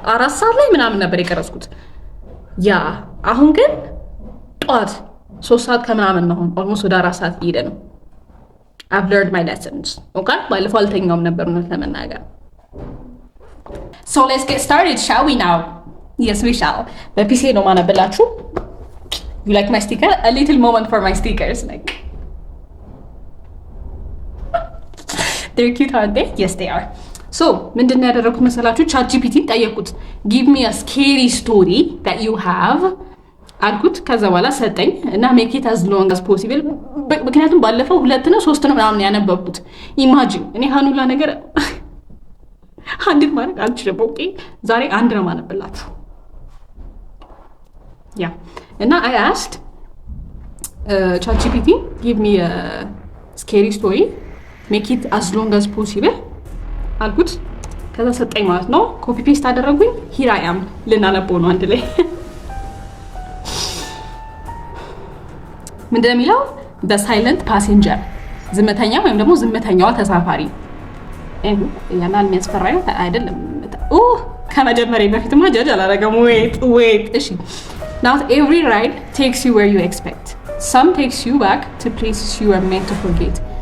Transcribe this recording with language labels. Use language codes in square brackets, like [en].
[am] 4 ሰዓት ላይ ምናምን ነበር የቀረስኩት። አሁን ግን ጧት 3 ሰዓት ከምናምን ነው። ኦልሞስት ወደ 4 ሰዓት እየሄደ ነው። [en] I've learned my lessons። [am] okay ባለፈው አልተኛውም ነበር እውነት ለመናገር። [en] So let's get started, shall we now? Yes, we shall. [am] በፒሲ ነው ማነብላችሁ። [en] You like my sticker? A little moment for my stickers. Like they're cute, aren't they? Yes, they are. [am] So ምንድን ነው ያደረኩት መሰላችሁ? ChatGPT ጠየቁት [en] give me a scary story that you have [am] አልኩት። ከዛ በኋላ ሰጠኝ እና [en] make it as long as possible። [am] ምክንያቱም ባለፈው 2 ነው 3 ነው ምናምን ያነበብኩት። ኢማጂን እኔ ሀኑላ ነገር አንድ ማለት አልችልም። ኦኬ ዛሬ አንድ ነው ማነብላችሁ። እና [en] I asked ChatGPT give me a scary story make it as long as possible [am] አልኩት። ከዛ ሰጠኝ ማለት ነው። ኮፒ ፔስት አደረጉኝ። [en] here I am [am] ልናነበው ነው አንድ ላይ። ምንድነው የሚለው? [en] the silent passenger [am] ዝምተኛ ወይም ደግሞ ዝምተኛዋ ተሳፋሪ። ያናል የሚያስፈራው አይደለም። ከመጀመሪያ በፊትማ ጃጅ አላረገም። [en] wait እሺ not every ride takes you where you expect some takes you back to places you are meant to forget